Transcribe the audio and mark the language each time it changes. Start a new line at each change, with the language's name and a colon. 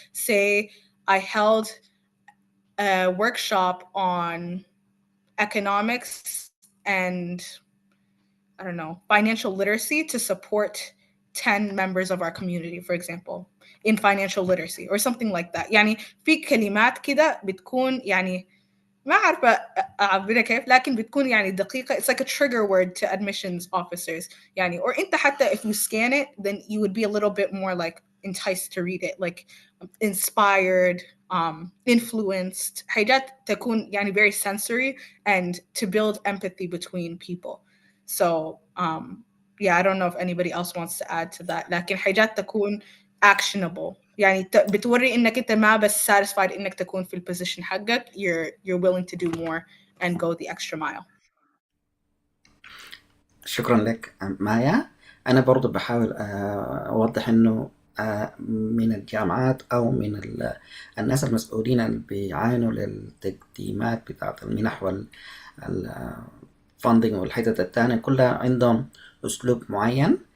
English: Say I held a workshop on economics and I don't know, financial literacy to support 10 members of our community, for example, in financial literacy or something like that.
Arabic: يعني في كلمات كده بتكون يعني ما عارفة أعبرها كيف، لكن بتكون يعني دقيقة.
English: It's like a trigger word to admissions officers.
Arabic: يعني
English: or
Arabic: أنت حتى
English: if you scan it, then you would be a little bit more like enticed to read it, like inspired, influenced.
Arabic: حاجات تكون يعني
English: very sensory and to build empathy between people. So yeah, I don't know if anybody else wants to add to that.
Arabic: لكن حاجات تكون actionable. يعني بتوري انك انت ما بس satisfied انك تكون في البوزيشن حقك.
English: You're willing to do more and go the extra mile.
Arabic: شكرا لك مايا. أنا برضو بحاول أوضح إنه من الجامعات أو من الناس المسؤولين اللي بيعانوا للتقديمات بتاعة المنح والفاندنج والحتت التانية كلها عندهم أسلوب معين.